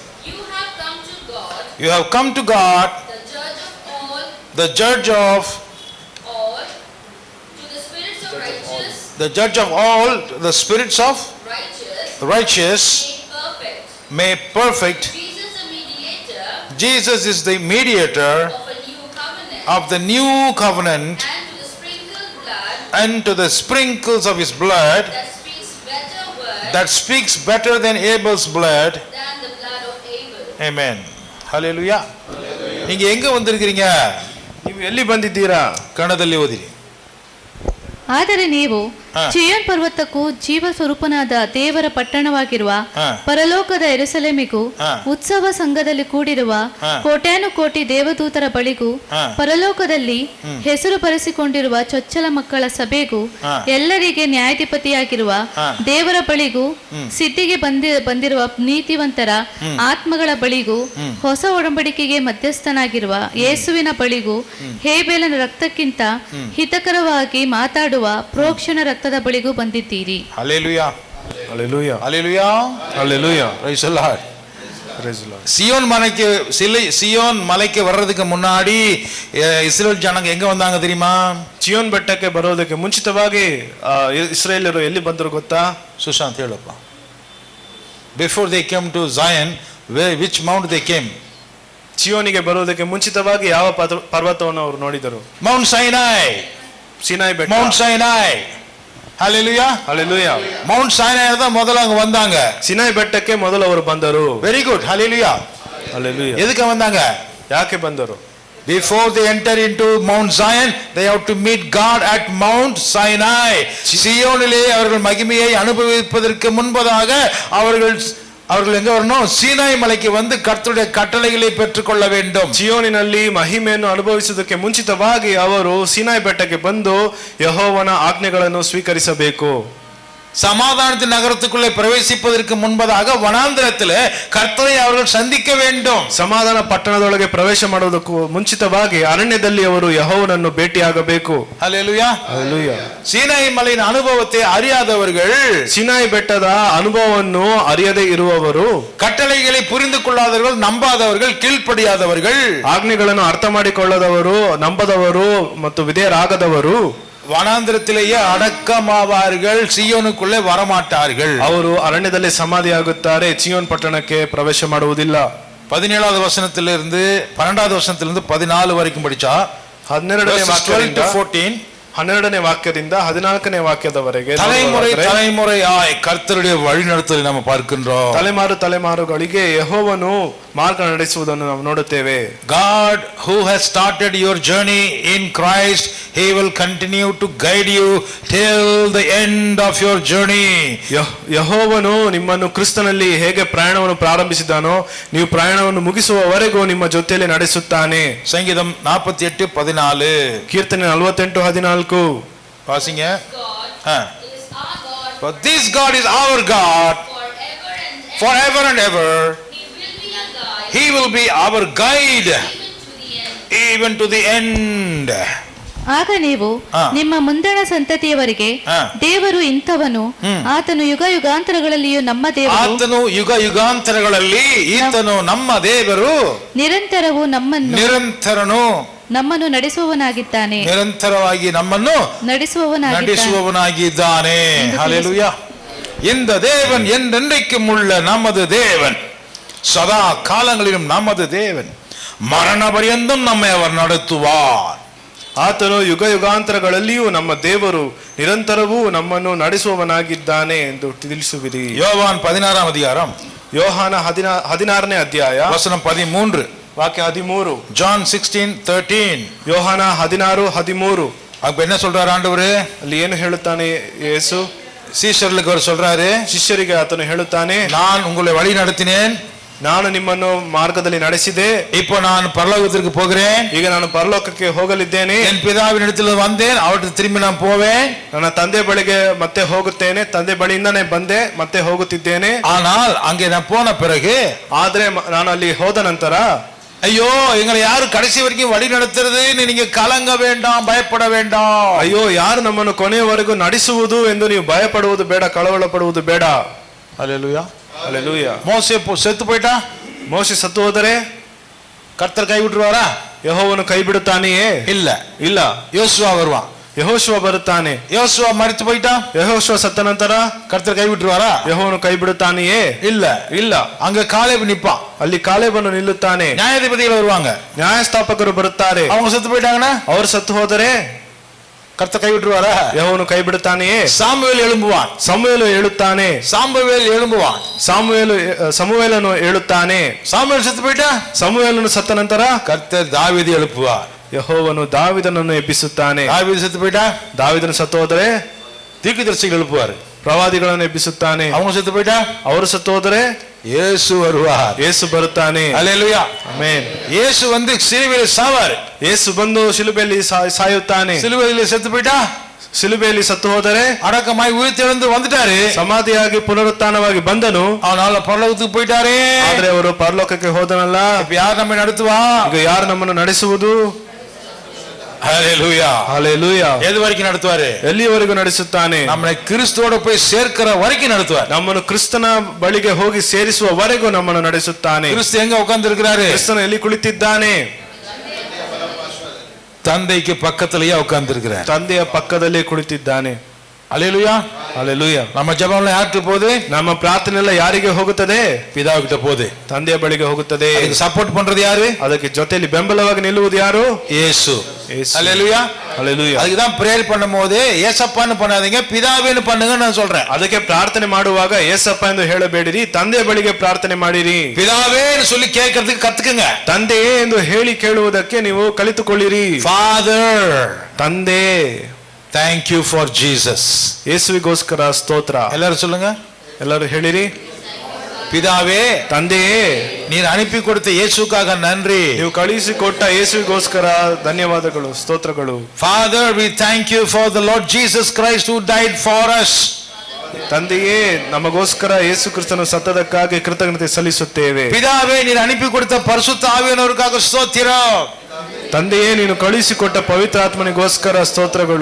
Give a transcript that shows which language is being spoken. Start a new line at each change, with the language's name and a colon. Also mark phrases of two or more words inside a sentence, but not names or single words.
English: You have come to God, the judge of the judge of all, the spirits of righteous, made perfect. Jesus is the mediator of the new covenant, and to the sprinkles of his blood that speaks better than Abel's blood. Amen. Hallelujah.
Tamil: நீங்க எங்க வந்திருக்கீங்க?
Kannada: ನೀವು ಎಲ್ಲಿ ಬಂದಿದ್ದೀರಾ? ಕನ್ನಡದಲ್ಲಿ ಓದಿರಿ. ಆದರೆ ನೀವು ಚಿಯೋನ್ ಪರ್ವತಕ್ಕೂ ಜೀವ ಸ್ವರೂಪನಾದ ದೇವರ ಪಟ್ಟಣವಾಗಿರುವ ಪರಲೋಕದ ಯೆರೂಸಲೇಮಿಗೂ ಉತ್ಸವ ಸಂಘದಲ್ಲಿ ಕೂಡಿರುವ ಕೋಟ್ಯಾನು ಕೋಟಿ ದೇವದೂತರ ಬಳಿಗೂ ಪರಲೋಕದಲ್ಲಿ ಹೆಸರು ಬರೆಸಿಕೊಂಡಿರುವ ಚೊಚ್ಚಲ ಮಕ್ಕಳ ಸಭೆಗೂ ಎಲ್ಲರಿಗೆ ನ್ಯಾಯಾಧಿಪತಿಯಾಗಿರುವ ದೇವರ ಬಳಿಗೂ ಸಿದ್ಧಿಗೆ ಬಂದಿರುವ ನೀತಿವಂತರ ಆತ್ಮಗಳ ಬಳಿಗೂ ಹೊಸ ಒಡಂಬಡಿಕೆಗೆ ಮಧ್ಯಸ್ಥನಾಗಿರುವ ಯೇಸುವಿನ ಬಳಿಗೂ ಹೇಬೇಲನ ರಕ್ತಕ್ಕಿಂತ ಹಿತಕರವಾಗಿ ಮಾತಾಡುವ ಪ್ರೋಕ್ಷಣ ರಕ್ತದ ಬಳಿಗೂ ಬಂದಿದ್ದೀರಿ.
English: Hallelujah. Hallelujah. Hallelujah. Hallelujah. Praise the Lord.
Tamil: சியோன் மலைக்கு வர்றதுக்கு முன்னாடி இஸ்ரேல் ஜனங்க எங்க வந்தாங்க தெரியுமா?
Kannada: ಚಿಯೋನ್ ಬೆಟ್ಟಕ್ಕೆ ಬರೋದಕ್ಕೆ ಮುಂಚಿತವಾಗಿ ಇಸ್ರೇಲರು ಎಲ್ಲಿ ಬಂದರು ಗೊತ್ತಾ?
English: ಸುಶಾಂತ್ ಹೇಳಪ್ಪ. Before they came to Zion, which mount they came?
Kannada: ಚಿಯೋನಿಗೆ ಬರೋದಕ್ಕೆ ಮುಂಚಿತವಾಗಿ ಯಾವ ಪರ್ವತವನ್ನು ಅವರು ನೋಡಿದರು?
English: Mount Sinai.
Kannada: ಸಿನಾಯ್ ಬೆಟ್ಟ.
English: Mount Sinai. ஹalleluya. ஹalleluya. Mount Sinai
Tamil: தான் முதல்ல அங்க வந்தாங்க.
Kannada: ಸಿನಾಯ್ ಬೆಟ್ಟಕ್ಕೆ ಮೊದಲು ಅವರು ಬಂದರು.
English: very good. ஹalleluya. ஹalleluya.
Tamil: எதுக்கு வந்தாங்க?
Kannada: ಯಾಕೆ ಬಂದರು?
English: Before they enter into Mount Zion, they have to meet God at Mount Sinai.
Tamil: சியோனிலே அவர்கள் மகிமையை அனுபவிப்பதற்கு முன்பதாக அவர்கள் எங்க வரணும்? சீனாய் மலைக்கு வந்து கர்த்தருடைய கட்டளைகளை பெற்றுக்கொள்ள வேண்டும்.
Kannada: ಚಿಯೋನಿನಲ್ಲಿ ಮಹಿಮೆಯನ್ನು ಅನುಭವಿಸುವುದಕ್ಕೆ ಮುಂಚಿತವಾಗಿ ಅವರು ಸಿನಾಯ್ ಬೆಟ್ಟಕ್ಕೆ ಬಂದು ಯೆಹೋವನ ಆಜ್ಞೆಗಳನ್ನು ಸ್ವೀಕರಿಸಬೇಕು.
Tamil: சமாதானத்தின் நகரத்துக்குள்ளே பிரவேசிப்பதற்கு முன்பதாக வனாந்திரத்தில் கர்த்தரை அவர்கள் சந்திக்க வேண்டும்.
Kannada: ಸಮಾಧಾನ ಪಟ್ಟಣದೊಳಗೆ ಪ್ರವೇಶ ಮಾಡುವುದಕ್ಕೂ ಮುಂಚಿತವಾಗಿ ಅರಣ್ಯದಲ್ಲಿ ಅವರು ಯೆಹೋವನನ್ನು ಭೇಟಿಯಾಗಬೇಕು.
English: ஹalleluya. ஹalleluya.
Tamil: சீனாய் மலையின் ಅನುಭವத்தை அறியாதவர்கள்,
Kannada: ಸಿನಾಯ್ ಬೆಟ್ಟದ ಅನುಭವವನ್ನು ಅರಿಯದೇ ಇರುವವರು,
Tamil: கட்டளைகளை புரிந்து கொள்ளாதவர்கள், நம்பாதவர்கள், கீழ்ப்படியாதவர்கள்,
Kannada: ಆಜ್ಞೆಗಳನ್ನು ಅರ್ಥ ಮಾಡಿಕೊಳ್ಳದವರು, ನಂಬದವರು ಮತ್ತು ವಿಧೇಯರಾಗದವರು
Tamil: வனாந்திரத்திலேயே அடக்கமாவார்கள், சியோனுக்குள்ளே வரமாட்டார்கள்.
Kannada: ಅವರು ಅರಣ್ಯದಲ್ಲಿ ಸಮಾಧಿಯಾಗುತ್ತಾರೆ, ಚಿಯೋನ್ ಪಟ್ಟಣಕ್ಕೆ ಪ್ರವೇಶ ಮಾಡುವುದಿಲ್ಲ.
Tamil: 17வது வசனத்திலிருந்து 12வது வசனத்திலிருந்து 14 வரைக்கும் படிச்சா
Kannada: 12ನೇ ವಾಕ್ಯದಿಂದ 14 12ನೇ ವಾಕ್ಯದಿಂದ 14ನೇ ವಾಕ್ಯದವರೆಗೆ
Tamil: தலைமுறையாய் கர்த்தருடைய வழிநடத்தலை நாம் பார்க்கின்றோம்.
Kannada: ತಲೆಮಾರುಗಳಿಗೆ ಯೆಹೋವನು ಮಾರ್ಗ ನಡೆಸುವುದನ್ನು ನಾವು ನೋಡುತ್ತೇವೆ.
English: God who has started your journey in Christ, he will continue to guide you till the end of your journey.
Kannada: ಯೆಹೋವನು ನಿಮ್ಮನ್ನು ಕ್ರಿಸ್ತನಲ್ಲಿ ಹೇಗೆ ಪ್ರಯಾಣವನ್ನು ಪ್ರಾರಂಭಿಸಿದಾನೋ ನೀವು ಪ್ರಯಾಣವನ್ನು ಮುಗಿಸುವವರೆಗೂ ನಿಮ್ಮ ಜೊತೆಯಲ್ಲಿ ನಡೆಸುತ್ತಾನೆ. ಸಂಗೀತம் 48:14. ಕೀರ್ತನೆ 48:14
Tamil: வாசிங்க.
English: But this God is our God forever and ever. He will be our guide even to the end.
Kannada: ಆಗ ನೀವು ನಿಮ್ಮ ಮುಂದಣ ಸಂತತಿಯವರಿಗೆ ದೇವರು ಇಂಥವನು, ಆತನು ಯುಗ ಯುಗಾಂತರಗಳಲ್ಲಿಯೂ ನಮ್ಮ ದೇವರು, ಆತನು ಯುಗ ಯುಗಾಂತರಗಳಲ್ಲಿ ಈತನು ನಮ್ಮ ದೇವರು, ನಿರಂತರವು ನಮ್ಮನ್ನು ನಡೆಸುವವನಾಗಿದ್ದಾನೆ, ನಿರಂತರವಾಗಿ ನಮ್ಮನ್ನು ನಡೆಸುವವನಾಗಿದ್ದಾನೆ.
English: ஹalleluya.
Tamil: இந்த தேவன் என்றென்றைக்கும் உள்ள நமது தேவன், சதா காலங்களிலும் நமது தேவன், மரண பரியந்தம் நம்மை அவர் நடத்துவார்.
Kannada: ಆತನು ಯುಗ ಯುಗಾಂತರಗಳಲ್ಲಿಯೂ ನಮ್ಮ ದೇವರು, ನಿರಂತರವೂ ನಮ್ಮನ್ನು ನಡೆಸುವವನಾಗಿದ್ದಾನೆ ಎಂದು ತಿಳಿಸುವಿರಿ.
Tamil: யோவான் 16ாம் அதிகாரம்,
Kannada: ಯೋಹಾನ 16ನೇ ಅಧ್ಯಾಯ
Tamil: வசனம் 13,
Kannada: ವಾಕ್ಯ 13.
English: John 16:13.
Kannada: ಯೋಹಾನ 16:13.
Tamil: அப்ப என்ன சொல்றாரு ஆண்டவரு?
Kannada: ಅಲ್ಲಿ ಏನು ಹೇಳುತ್ತಾನೆ ಯೇಸು?
Tamil: சீஷர்களுக்கு அவர் சொல்றாரு,
Kannada: ಶಿಷ್ಯರಿಗೆ ಆತನು ಹೇಳುತ್ತಾನೆ,
Tamil: நான் உங்களை வழி நடத்தினேன்,
Kannada: ನಾನು ನಿಮ್ಮನ್ನು ಮಾರ್ಗದಲ್ಲಿ ನಡೆಸಿದೆ,
Tamil: இப்போ நான் பரலோகத்திற்கு போகிறேன்,
Kannada: ಈಗ ನಾನು ಪರಲೋಕಕ್ಕೆ ಹೋಗಲಿದ್ದೇನೆ,
Tamil: என் பிதாவின் இடத்தில் வந்தேன், அவருக்கு திரும்பி நான் போவேன்,
Kannada: ನನ್ನ ತಂದೆ ಬಳಿಗೆ ಮತ್ತೆ ಹೋಗುತ್ತೇನೆ, ತಂದೆ ಬಳಿಯಿಂದಾನೇ ಬಂದೆ ಮತ್ತೆ ಹೋಗುತ್ತಿದ್ದೇನೆ.
Tamil: ஆனால் அங்கே நான் போன பிறகு,
Kannada: ಆದ್ರೆ ನಾನು ಅಲ್ಲಿ ಹೋದ ನಂತರ,
Tamil: ஐயோ எங்களை யாரு கடைசி வரைக்கும் வழி நடத்துறது, நீங்க கலங்க வேண்டாம், பயப்பட வேண்டாம்.
Kannada: ಅಯ್ಯೋ ಯಾರು ನಮ್ಮನ್ನು ಕೊನೆಯವರೆಗೂ ನಡೆಸುವುದು ಎಂದು ನೀವು ಭಯಪಡುವುದು ಬೇಡ, ಕಳವಳ ಪಡುವುದು ಬೇಡ.
English: ஹalleluya. ஹalleluya.
Tamil: மோசே செத்து போயிட்டா,
Kannada: ಮೋಶೆ ಸತ್ತು ಹೋದರೆ
Tamil: கர்த்தர் கை விட்டுருவாரா?
Kannada: ಯೆಹೋವನು ಕೈ ಬಿಡುತ್ತಾನೆಯೇ? ಇಲ್ಲ.
Tamil: யோசுவா வருவான்,
Kannada: ಯೆಹೋಶುವ ಬರುತ್ತಾನೆ.
Tamil: யோசுவா மரித்து போயிட்டா,
Kannada: ಯೆಹೋಶುವ ಸತ್ತ ನಂತರ
Tamil: கர்த்தர் கை விட்டுருவாரா?
Kannada: ಯೆಹೋವನು ಕೈ ಬಿಡುತ್ತಾನೆಯೇ? ಇಲ್ಲ.
Tamil: அங்க காலேப் நிப்பான்,
Kannada: ಅಲ್ಲಿ ಕಾಲೇಬನು ನಿಲ್ಲುತ್ತಾನೆ.
Tamil: நியாயாதிபதிகள் வருவாங்க,
Kannada: ನ್ಯಾಯಸ್ಥಾಪಕರು ಬರುತ್ತಾರೆ.
Tamil: அவங்க செத்து போயிட்டாங்கன்னா
Kannada: ಅವರು ಸತ್ತು ಹೋದರೆ
Tamil: கர்த்தர் கை விட்டுருவாரா?
Kannada: ಯೆಹೋವನು ಕೈ ಬಿಡುತ್ತಾನೆಯೇ?
Tamil: சாமுவேல் எழும்புவான்,
Kannada: ಸಮುವೇಲು ಹೇಳುತ್ತಾನೆ. ಸಮುವೇಲನು ಹೇಳುತ್ತಾನೆ.
Tamil: சாமுவேல் செத்து போயிட்டா,
Kannada: ಸಮುವೇಲನು ಸತ್ತ ನಂತರ
Tamil: கர்த்தர் தாவீதை எழுப்புவார்.
Kannada: ಯೆಹೋವನು ದಾವೀದನನ್ನು ಎಬ್ಬಿಸುತ್ತಾನೆ.
Tamil: தாவீது செத்து போயிட்டா,
Kannada: ದಾವೀದನು ಸತ್ತು ಹೋದರೆ
Tamil: தீர்க்கதரிசிகள் எழுப்புவார்.
Kannada: ಪ್ರವಾದಿಗಳನ್ನು ಎಬ್ಬಿಸುತ್ತಾನೆ.
Tamil: அவங்க செத்து போயிட்டா,
Kannada: ಅವರು ಸತ್ತು ಹೋದರೆ
Tamil: இயேசு வருவார்.
Kannada: ಯೇಸು ಬರುತ್ತಾನೆ.
English: ஹalleluya.
Kannada: ಆಮೆನ್.
Tamil: இயேசு வந்து சிலுவையில் சாவார்.
Kannada: ಯೇಸು ಬಂದು ಶಿಲುಬೆಯಲ್ಲಿ ಸಾಯುತ್ತಾನೆ.
Tamil: சிலுவையில் செத்து போயிட்டா,
Kannada: ಶಿಲುಬೆಯಲ್ಲಿ ಸತ್ತು ಹೋದರೆ
Tamil: அடக்கமாய் உயிர்த்தெழுந்து வந்துட்டாரு,
Kannada: ಸಮಾಧಿಯಾಗಿ ಪುನರುತ್ಥಾನವಾಗಿ ಬಂದನು.
Tamil: அவனால பரலோகத்துக்கு போயிட்டாரே,
Kannada: ಆದ್ರೆ ಅವರು ಪರಲೋಕಕ್ಕೆ ಹೋದನಲ್ಲ.
Tamil: இப்ப யார் நம்மை நடத்துவா?
Kannada: ಈಗ ಯಾರು ನಮ್ಮನ್ನು ನಡೆಸುವುದು?
English: ஹalleluya ஹalleluya.
Tamil: எது வரைக்கும் நடத்துவாரு?
Kannada: ಎಲ್ಲಿವರೆಗೂ ನಡೆಸುತ್ತಾನೆ?
Tamil: நம்மை கிறிஸ்துவோட போய் சேர்க்கிற வரைக்கும் நடத்துவார்.
Kannada: ನಮ್ಮನ್ನು ಕ್ರಿಸ್ತನ ಬಳಿಗೆ ಹೋಗಿ ಸೇರಿಸುವವರೆಗೂ ನಮ್ಮನ್ನು ನಡೆಸುತ್ತಾನೆ.
Tamil: கிறிஸ்து எங்க உட்கார்ந்திருக்கிறாரு?
Kannada: ಕ್ರಿಸ್ತನು ಎಲ್ಲಿ ಕುಳಿತಿದ್ದಾನೆ?
Tamil: தந்தைக்கு பக்கத்திலேயே உட்கார்ந்திருக்கிறார்.
Kannada: ತಂದೆಯ ಪಕ್ಕದಲ್ಲೇ ಕುಳಿತಿದ್ದಾನೆ.
English: ஹalleluya ஹalleluya.
Tamil: நம்ம ஜெபம்ல யாருக்கு போகுது?
Kannada: ನಮ್ಮ ಪ್ರಾರ್ಥನೆ ಎಲ್ಲ ಯಾರಿಗೆ ಹೋಗುತ್ತದೆ?
Tamil: பிதாவுக்கிட்ட போகுது.
Kannada: ತಂದೆಯ ಬಳಿಗೆ ಹೋಗುತ್ತದೆ.
Tamil: அதுக்கு சப்போர்ட் பண்றது யாரு?
Kannada: ಅದಕ್ಕೆ ಜೊತೆಯಲ್ಲಿ ಬೆಂಬಲವಾಗಿ ನಿಲ್ಲುವುದು ಯಾರು?
Tamil: இயேசு.
Kannada: ಯೇಸು.
English: ஹalleluya ஹalleluya.
Tamil: அதுக்கு தான் பிரேயர் பண்ணும்போது ஏசப்பான்னு பண்ணாதீங்க, பிதாவேன்னு பண்ணுங்க நான் சொல்றேன்.
Kannada: ಅದಕ್ಕೆ ಪ್ರಾರ್ಥನೆ ಮಾಡುವಾಗ ಏಸಪ್ಪ ಎಂದು ಹೇಳಬೇಡಿರಿ, ತಂದೆಯ ಬಳಿಗೆ ಪ್ರಾರ್ಥನೆ ಮಾಡಿರಿ.
Tamil: பிதாவேன்னு சொல்லி கேட்கிறதுக்கு கத்துக்குங்க.
Kannada: ತಂದೆಯೇ ಎಂದು ಹೇಳಿ ಕೇಳುವುದಕ್ಕೆ ನೀವು ಕಲಿತುಕೊಳ್ಳಿರಿ.
Tamil: ஃபாதர்,
Kannada: ತಂದೆ.
English: thank you for Jesus.
Kannada: ಯೇಸುವಿಗೋಸ್ಕರ ಸ್ತೋತ್ರ.
Tamil: எல்லாரும் சொல்லுங்க.
Kannada: ಎಲ್ಲರೂ ಹೇಳಿರಿ.
Tamil: பிதாவே,
Kannada: ತಂದೆಯೇ,
Tamil: நீர் அனுப்பி கொடுத்த இயேசுக்காக நன்றி.
Kannada: ನೀವು ಕಳುಹಿಸಿಕೊಟ್ಟ ಯೇಸುವಿಗೋಸ್ಕರ ಧನ್ಯವಾದಗಳು, ಸ್ತೋತ್ರಗಳು.
English: Father, we thank you for the Lord Jesus Christ who died for us.
Kannada: ತಂದೆಯೇ, ನಮಗೋಸ್ಕರ ಯೇಸು ಕ್ರಿಸ್ತನು ಸತ್ತದಕ್ಕಾಗಿ ಕೃತಜ್ಞತೆ ಸಲ್ಲಿಸುತ್ತೇವೆ.
Tamil: பிதாவே, நீர் அனுப்பி கொடுத்த பரிசுத்த ஆவியானவருக்காக ஸ்தோத்திரம்.
Kannada: ತಂದೆಯೇ, ನೀನು ಕಳುಹಿಸಿಕೊಟ್ಟ ಪವಿತ್ರಾತ್ಮನಿಗೋಸ್ಕರ ಸ್ತೋತ್ರಗಳು.